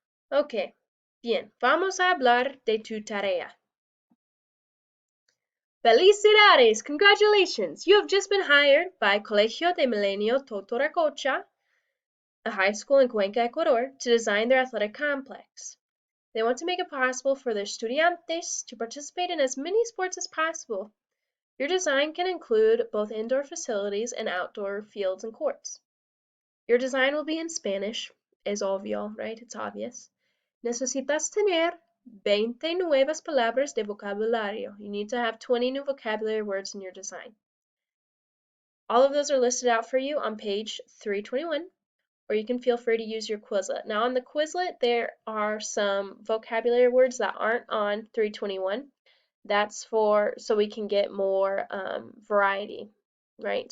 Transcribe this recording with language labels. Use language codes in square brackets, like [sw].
[es] Ok, bien, vamos a hablar de tu tarea. Felicidades! Congratulations! [en] You have just been hired by Colegio de Milenio Totaracocha, a high school in Cuenca, Ecuador, to design their athletic complex. They want to make it possible for their estudiantes to participate in as many sports as possible. Your design can include both indoor facilities and outdoor fields and courts. Your design will be in Spanish, [es] es obvio, [en] right? It's obvious. [es] Necesitas tener 20 nuevas palabras de vocabulario. [en] You need to have 20 new vocabulary words in your design. All of those are listed out for you on page 321. or you can feel free to use your Quizlet. Now on the Quizlet, there are some vocabulary words that aren't on 321. That's so we can get more variety, right?